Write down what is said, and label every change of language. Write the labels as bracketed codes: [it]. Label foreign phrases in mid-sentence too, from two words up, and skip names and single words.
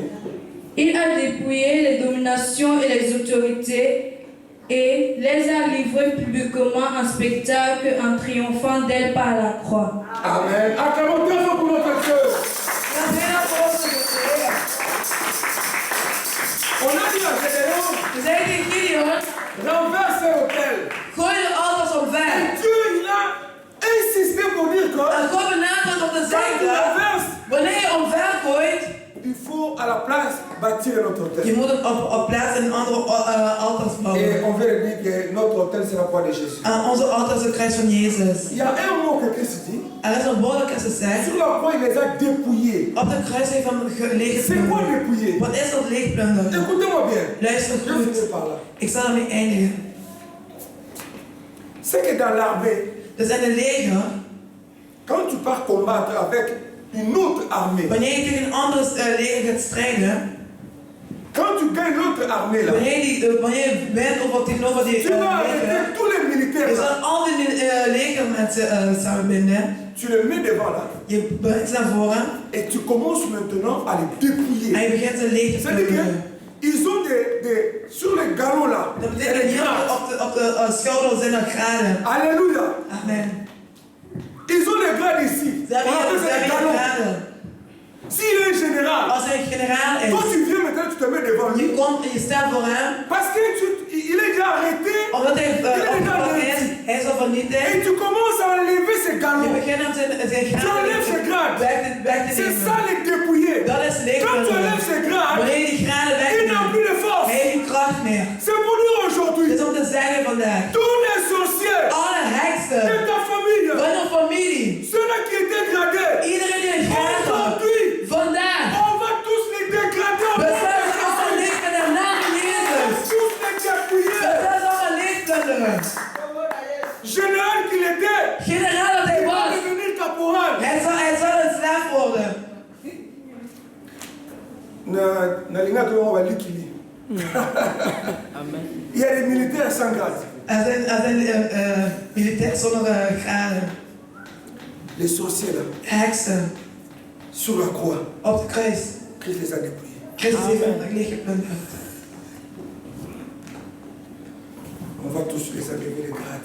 [fr] Il a dépouillé les dominations et les autorités et les a livrées publiquement en spectacle en triomphant d'elles par la croix. Amen. Acclamons Dieu pour notre Dieu. On a dit à Gédéon, [nl] We zeiden tegen Gideon, [fr] renverse l'autel. [nl] gooi de altars omver. [fr] Dieu, il a insisté pour dire que [nl] En God benadrukt om te [fr] quand tu [nl] zeggen, [fr] renverses, [nl] wanneer je omver gooit, [fr] il faut à la place bâtir notre [nl] je [fr] hôtel. [nl] moet het op plaats en andere altars [fr] Et [nl] bouwen. [fr] on veut dire que notre hôtel c'est la croix de Jésus. [nl] En onze altaar is het kruis van Jezus. [fr] Il y a un mot que Christ dit. [nl] Er is een woord dat ze zegt, [fr] Sur la croix, il les a dépouillés. [nl] op de kruis heeft hem [fr] C'est quoi [nl] leeggeplunderd. [fr] dépouiller? [nl] Wat is dat leegplunderen? [fr] Écoutez-moi bien. [nl] Luister [fr] Je [nl] goed. [fr] finis par là. [nl] Ik zal ermee eindigen. [fr] C'est que dans l'armée, [nl] Dus in het leger, [fr] quand tu pars combattre avec une autre armée, [nl] wanneer je tegen een ander leger gaat strijden, [fr] quand tu gagnes l'autre armée là, [nl] wanneer je wint tegenover die [fr] tu vas [nl] leger, [fr] arrêter tous les militaires [nl] je [fr] là. [nl] zal al die legermensen samenbinden. [fr] Tu les mets devant là. [nl] Je brengt ze naar voren [fr] Et tu commences maintenant à les dépouiller. [nl] en je begint ze leeg te [fr] C'est-à-dire [nl] plunderen. [fr] qu'ils ont sur les galons là, [nl] Dat [fr] il y a [nl] betekent [fr] des [nl] dat [fr] grades. [nl] op de schouders zijn er graden. [fr] Alléluia. Amen. Ils ont les grades ici. [nl] Ze [fr] On appelle ça [nl] hebben [fr] les [nl] hier [fr] galons. [nl] graden. [fr] S'il est un général, [nl] Als hij een generaal [fr] quand [nl] is, [fr] tu viens maintenant, tu te mets devant lui. [nl] je komt en je staat voor hem, [fr] Parce qu'il est déjà arrêté. [nl] omdat hij opgepakt is, hij is al vernietigd. [fr] Et tu commences à enlever ses [nl] Je [fr] galons. [nl] begint hem zijn [fr] Tu enlèves ses grades. [nl] weg te [fr] C'est ça [nl] nemen. [fr] les dépouiller. [nl] Dat is [fr] Quand tu enlèves [nl] leegplunderen. [fr] ses grades, [nl] Wanneer je die graden [fr] il n'a [nl] wegneemt, [fr] plus de force. [nl] hij heeft geen kracht meer. [fr] C'est pour nous aujourd'hui. [nl] Dit is om te zeggen vandaag. [fr] Tous les sorciers [nl] Alle [fr] de [nl] heksen [fr] ta famille, [nl] van je familie, [fr] ceux-là qui étaient gradés, [nl] iedereen die een graad had, [fr] aujourd'hui, [nl] vandaag, [fr] on va tous les dégrader. [nl] we zijn ze allemaal leeg met de naam van [fr] On [nl] Jezus. [fr] va tous les [nl] We [fr] dépouiller. [nl] zijn ze allemaal leegplunderen. [fr] Général qu'il était, [nl] Generaal dat hij [fr] il va [nl] was, [fr] devenir caporal. [nl] hij zal een slaaf worden. [ln] Nalinga [fr] on va [ln] likili. [fr] Amen. Il y a des militaires sans grade. [nl] Er zijn militairen zonder graden. [fr] Les sorciers là, [nl] Heksen [fr] sur la croix, [nl] op de kruis. [fr] Christ les a dépouillés. [nl] Christus heeft hem leeggeplunderd. [fr] On va tous les enlever les grades.